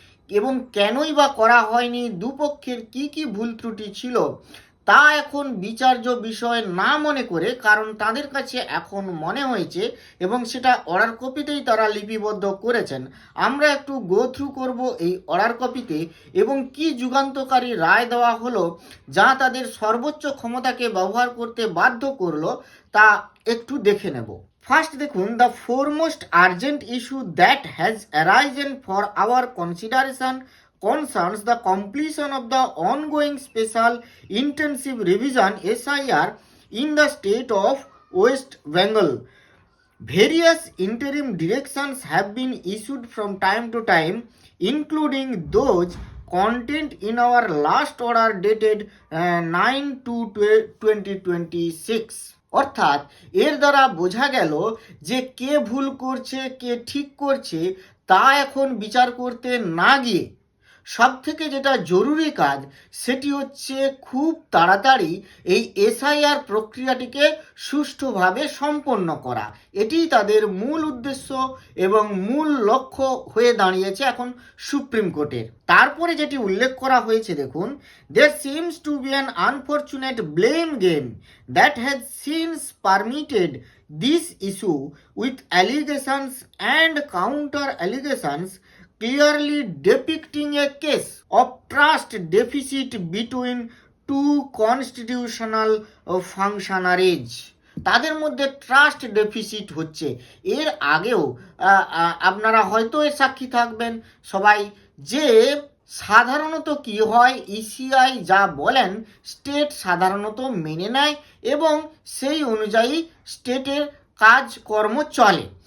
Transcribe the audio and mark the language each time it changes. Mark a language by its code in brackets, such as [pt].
[bn] এবং কেনই বা করা হয়নি, দুপক্ষের কি ভুল ত্রুটি ছিল তা এখন বিচার্য বিষয় না মনে করে, কারণ তাদের কাছে এখন মনে হয়েছে এবং সেটা অর্ডার কপিতেই তারা লিপিবদ্ধ করেছেন। আমরা একটু গো থ্রু করব এই অর্ডার কপিতে এবং কি যুগান্তকারী রায় দেওয়া হলো যা তাদের সর্বোচ্চ ক্ষমতাকে ব্যবহার করতে বাধ্য করলো তা একটু দেখে নেব। ফার্স্ট দেখুন, [en] The foremost urgent issue that has arisen for our consideration concerns the completion of the ongoing special intensive revision SIR in the state of West Bengal. Various interim directions have been issued from time to time, including those contained in our last order dated 9/2/2026. [bn] অর্থাৎ এর দ্বারা বোঝা গেল যে কে ভুল করছে কে ঠিক করছে তা এখন বিচার করতে না গিয়ে সব থেকে যেটা জরুরি কাজ সেটি হচ্ছে খুব তাড়াতাড়ি এই এসআইআর প্রক্রিয়াটিকে সুষ্ঠুভাবে সম্পন্ন করা। এটিই তাদের মূল উদ্দেশ্য এবং মূল লক্ষ্য হয়ে দাঁড়িয়েছে এখন সুপ্রিম কোর্টের। তারপরে যেটি উল্লেখ করা হয়েছে, দেখুন, [en] there seems to be an unfortunate blame game that has since permitted this issue with allegations and counter allegations clearly depicting a case of trust deficit between two constitutional functionaries. [bn] তাদের মধ্যে trust deficit হচ্ছে। এর আগেও আপনারা হয়তো এর সাক্ষী থাকবেন সবাই যে সাধারণত কি হয়, ইসিআই যা বলেন স্টেট সাধারণত মেনে নেয় এবং সেই অনুযায়ী স্টেটের কাজকর্ম চলে।